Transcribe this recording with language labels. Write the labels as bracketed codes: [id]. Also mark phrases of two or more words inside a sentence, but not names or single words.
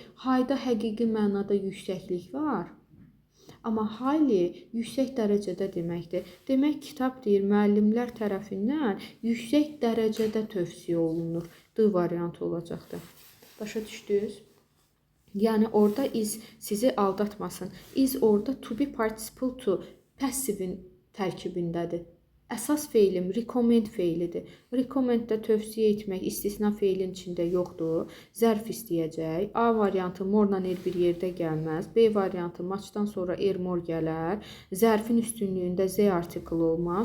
[az] Highda həqiqi mənada yüksəklik var. Amma highly yüksək dərəcədə deməkdir. Demək, kitab deyir, müəllimlər tərəfindən yüksək dərəcədə tövsiyə olunur. D variantı olacaqdır. Başa düşdünüz? Yəni, orada is sizi aldatmasın. Is orada [en] to be participle [az] to passivin tərkibindədir. Əsas feilim recommend feilidir. Recommenddə tövsiyə etmək istisna feilin içində yoxdur. Zərf istəyəcək. A variantı morla er bir yerdə gəlməz. B variantı maçdan sonra er mor gələr. Zərfin üstünlüyündə Z artiklı olmaz.